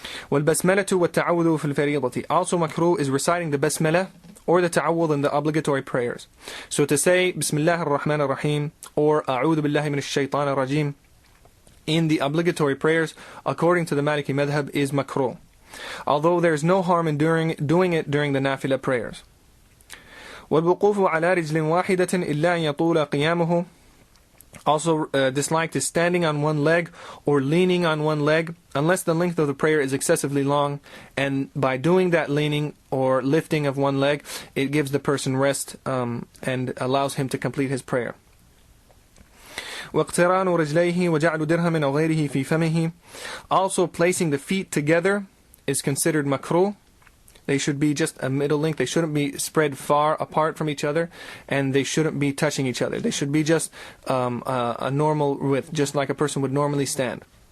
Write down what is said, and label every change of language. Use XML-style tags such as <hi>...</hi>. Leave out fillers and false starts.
<ar>وَالْبَسْمَلَةُ وَالتَّعَوُّذُ فِي الْفَرِيضَةِ.</ar> <en>Also makruh is reciting the basmalah or the ta'awudh in the obligatory prayers. So to say</en> <ar>Bismillah ar-Rahman ar-Rahim</ar> <en>or</en> <ar>A'udhu billahi min ash-shaytan ar-Rajim</ar> <en>in the obligatory prayers, according to the Maliki madhab, is makruh, although there is no harm in doing it during the nafilah prayers.</en> <ar>والوقوف على رجل واحدة إلا أن يطول قيامه.</ar> <en>Also disliked is standing on one leg or leaning on one leg unless the length of the prayer is excessively long, and by doing that leaning or lifting of one leg, it gives the person rest and allows him to complete his prayer.</en> <ar>واقتران رجليه وجعل درهم أو غيره في فمه.</ar> <en>Also placing the feet together is considered makruh. They should be just a middle length. They shouldn't be spread far apart from each other, and they shouldn't be touching each other. They should be just a normal width, just like a person would normally stand.</en>